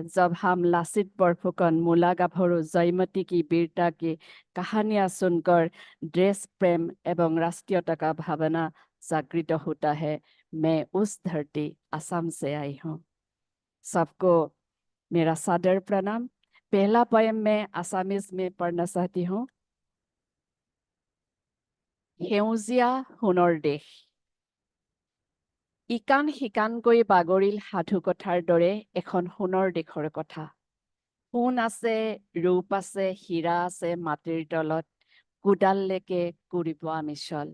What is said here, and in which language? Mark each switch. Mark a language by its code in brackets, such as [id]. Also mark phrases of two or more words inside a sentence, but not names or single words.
[hi] जब हम लासित बरफुकन, मूला गाभरू, जयमती की वीरता की कहानियां सुनकर देश प्रेम एवं राष्ट्रीयता का भावना जागृत होता है। मैं उस धरती असम से आई हूँ। सबको मेरा सादर प्रणाम। पहला पोएम मैं आसामीज में पढ़ना चाहती हूँ। [as] সেউজীয়া সোণৰ দেশ। ইকান সিকানকৈ বাগৰিল সাধু কথাৰ দৰে এখন সোণৰ দেশৰ কথা। সোণ আছে, ৰূপ আছে, হীৰা আছে মাটিৰ তলত, কোদাললৈকে কৰিব আমি চল।